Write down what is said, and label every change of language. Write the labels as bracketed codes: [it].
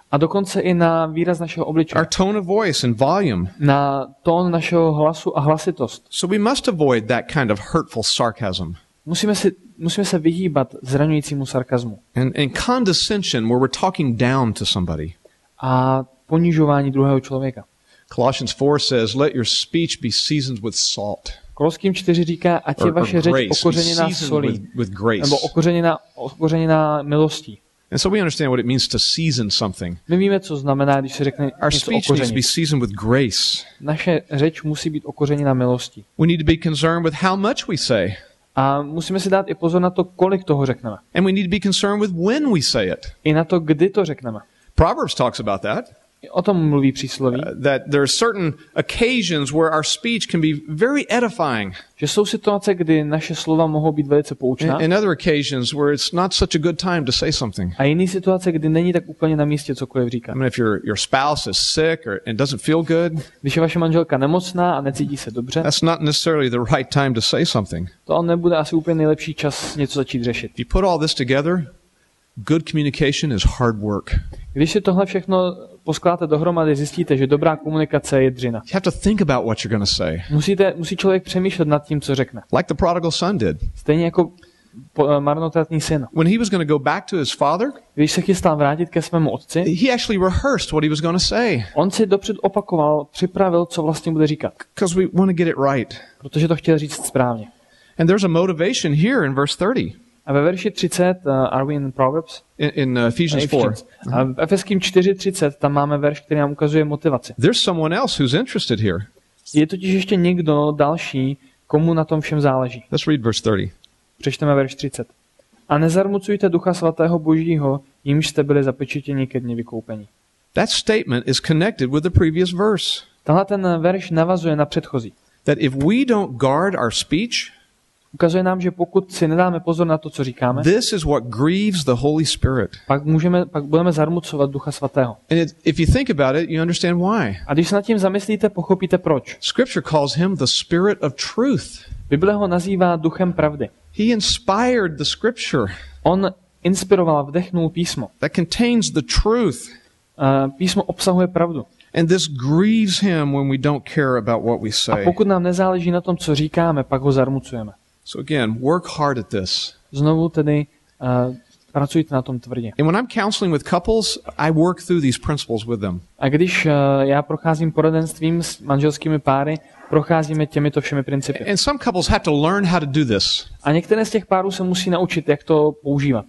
[cs] A dokonce i na výraz našeho obličeje. [en] Our tone of voice and volume. [cs] Na tón našeho hlasu a hlasitost. [en] So we must avoid that kind of hurtful sarcasm. [cs] Musíme se vyhýbat zraňujícímu sarkazmu. [en] And condescension where we're talking down to somebody. [cs] A ponižování druhého člověka. [en] Colossians 4 says, let your speech be seasoned with salt. [cs] Koloským 4 říká, ať je vaše řeč okořeněná solí, nebo okořeněná milostí. [en] And so we understand what it means to season something. [cs] My víme, co znamená, když se řekne [en] Our [cs] něco [en] speech needs to be [cs] okořenit. [en] seasoned with grace. [cs] Naše řeč musí být okořeněná milostí. [en] We need to be concerned with how much we say. [cs] A musíme si dát i pozor na to, kolik toho řekneme. [en] And we need to be concerned with when we say it. [cs] I na to, kdy to řekneme. [en] Proverbs talks about that. [cs] O tom mluví přísloví. [en] That there are certain occasions where our speech can be very edifying. [cs] Že jsou situace, kdy naše slova mohou být velice poučná. [en] And other occasions where it's not such a good time to say something. [cs] A jiné situace, kdy není tak úplně na místě cokoliv říkat. [en] I mean, if your spouse is sick and doesn't feel good, [cs] když je vaše manželka nemocná a necítí se dobře, [en] that's not necessarily the right time to say something. [cs] To nebude asi úplně nejlepší čas něco začít řešit. [en] If you put all this together, good communication is hard work. [cs] Když si tohle všechno poskládáte dohromady, zjistíte, že dobrá komunikace je dřina. [en] You have to think about what you're going to say. [cs] Musí člověk přemýšlet nad tím, co řekne. [en] Like the prodigal son did. [cs] Stejně jako marnotratný syn. [en] When he was going to go back to his father, [cs] když se chystal vrátit ke svému otci, [en] he actually rehearsed what he was going to say. [cs] On si dopřed opakoval, připravil, co vlastně bude říkat. [en] Because we want to get it right. [cs] Protože to chtěl říct správně. [en] And there's a motivation here in verse 30. [cs] A ve verši 30, [en] are we in Proverbs? In Ephesians 4. [cs] A v Efeským 4:30 tam máme verš, který nám ukazuje motivaci. [en] There's someone else who's interested here. [cs] Je totiž ještě někdo další, komu na tom všem záleží. [en] Let's read verse 30. [cs] Přečteme verš 30. A nezarmucujte Ducha Svatého Božího, jimž jste byli zapečetěni ke dni vykoupení. [en] That statement is connected with the previous verse. [cs] Tahle ten verš navazuje na předchozí. [en] That if we don't guard our speech, [cs] ukazuje nám, že pokud si nedáme pozor na to, co říkáme, [en] this is what grieves the Holy Spirit. [cs] Pak budeme zarmucovat Ducha Svatého. [en] And if you think about it, you understand why. [cs] A když se nad tím zamyslíte, pochopíte proč. [en] Scripture calls him the Spirit of truth. [cs] Bible ho nazývá duchem pravdy. [en] He inspired the Scripture. [cs] On inspiroval, vdechnul písmo. [en] That contains the truth. [cs] Písmo obsahuje pravdu. [en] And this grieves him when we don't care about what we say. [cs] A pokud nám nezáleží na tom, co říkáme, pak ho zarmucujeme. [en] So again, work hard at this. [cs] Znovu tedy pracujte na tom tvrdě. [en] And when I'm counseling with couples, I work through these principles with them. [cs] A když já procházím poradenstvím s manželskými páry, procházíme těmito všemi principy. [en] And some couples have to learn how to do this. [cs] A některé z těch párů se musí naučit, jak to používat.